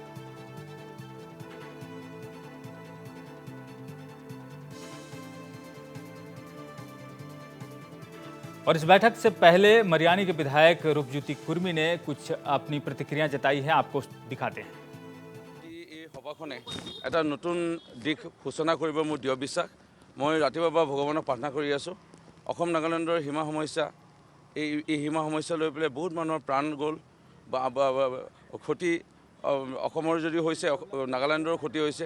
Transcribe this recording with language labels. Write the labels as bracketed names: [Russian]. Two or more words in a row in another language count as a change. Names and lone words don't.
[Hindi] और इस बैठक से पहले मरियानी के विधायक रूपज्योति कुर्मी ने कुछ अपनी प्रतिक्रिया जताई है, आपको दिखाते हैं। [Assamese] সভাখনে এটা নতুন দিশ সূচনা কৰিব মোৰ দৃঢ় বিশ্বাস। মই ৰাতিপুৱাৰ পৰা ভগৱানক প্ৰাৰ্থনা কৰি আছোঁ। অসম নাগালেণ্ডৰ সীমা সমস্যা, এই সীমা সমস্যা লৈ পেলাই বহুত মানুহৰ প্ৰাণ গ'ল বা ক্ষতি অসমৰ যদি হৈছে, নাগালেণ্ডৰ ক্ষতি হৈছে।